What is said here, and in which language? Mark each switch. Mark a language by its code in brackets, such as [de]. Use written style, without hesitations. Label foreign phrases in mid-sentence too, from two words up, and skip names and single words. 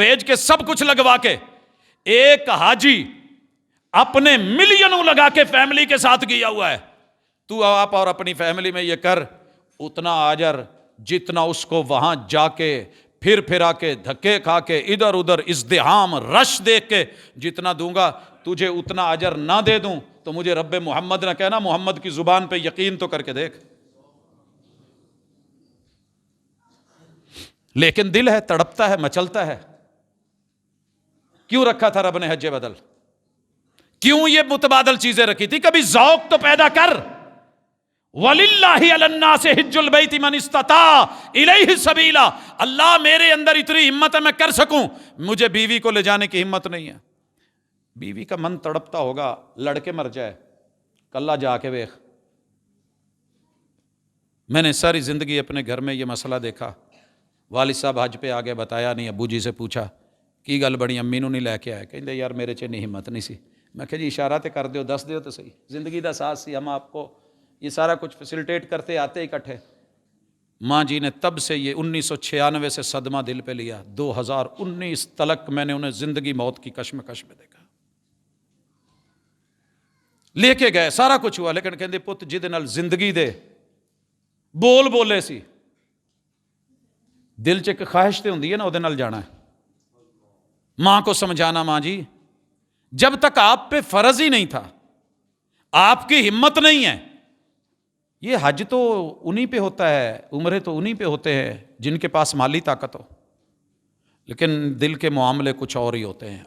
[ur] بھیج کے سب کچھ لگوا کے، ایک حاجی اپنے ملینوں لگا کے فیملی کے ساتھ گیا ہوا ہے، تو آپ اور اپنی فیملی میں یہ کر، اتنا اجر جتنا اس کو وہاں جا کے پھر پھرا کے دھکے کھا کے ادھر ادھر ازدحام رش دیکھ کے جتنا دوں گا، تجھے اتنا اجر نہ دے دوں تو مجھے رب محمد نہ کہنا، محمد کی زبان پہ یقین تو کر کے دیکھ۔ لیکن دل ہے، تڑپتا ہے، مچلتا ہے۔ کیوں رکھا تھا رب نے حج بدل؟ کیوں یہ متبادل چیزیں رکھی تھی؟ کبھی ذوق تو پیدا کر۔ [ar] وَلِلَّهِ عَلَى النَّاسِ حِجُّ الْبَيْتِ مَنِ اسْتَطَاعَ إِلَيْهِ سَبِيلًا، [ur] اللہ میرے اندر اتنی ہمت ہے میں کر سکوں، مجھے بیوی کو لے جانے کی ہمت نہیں ہے۔ بیوی کا من تڑپتا ہوگا، لڑکے مر جائے، [pa] کلہ جا کے ویخ۔ [ur] میں نے ساری زندگی اپنے گھر میں یہ مسئلہ دیکھا، والد صاحب حج پہ آگے بتایا نہیں، ابو جی سے پوچھا، [pa] ਕੀ ਗੱਲ ਬਣੀ, ਅੰਮੀ ਨੂੰ ਨਹੀਂ ਲੈ ਕੇ ਆਏ? ਕਹਿੰਦੇ ਯਾਰ ਮੇਰੇ 'ਚ ਇੰਨੀ ਹਿੰਮਤ ਨਹੀਂ ਸੀ। ਮੈਂ ਕਿਹਾ ਜੀ ਇਸ਼ਾਰਾ ਤੇ ਕਰ ਦਿਓ, ਦੱਸ ਦਿਓ [ur] تو صحیح, [pa] زندگی ਦਾ ਸਾਥ ਸੀ, [ur] ہم آپ کو یہ سارا کچھ فیسیلیٹیٹ کرتے آتے اکٹھے. ماں جی نے تب سے یہ 1996 سے صدمہ دل پہ لیا. 2019 تلک میں نے انہیں زندگی موت کی کشمکش میں دیکھا. لے کے گئے, سارا کچھ ہوا, [pa] لیکن کہندے پت جہدے نال زندگی دے بول بولے سی, دل چ ایک خواہش تے ہوندی ہے نا, وہ نال جانا ہے. [ur] ماں کو سمجھانا, ماں جی جب تک آپ پہ فرض ہی نہیں تھا, آپ کی ہمت نہیں ہے. یہ حج تو انہی پہ ہوتا ہے, عمرے تو انہی پہ ہوتے ہیں جن کے پاس مالی طاقت ہو, لیکن دل کے معاملے کچھ اور ہی ہوتے ہیں.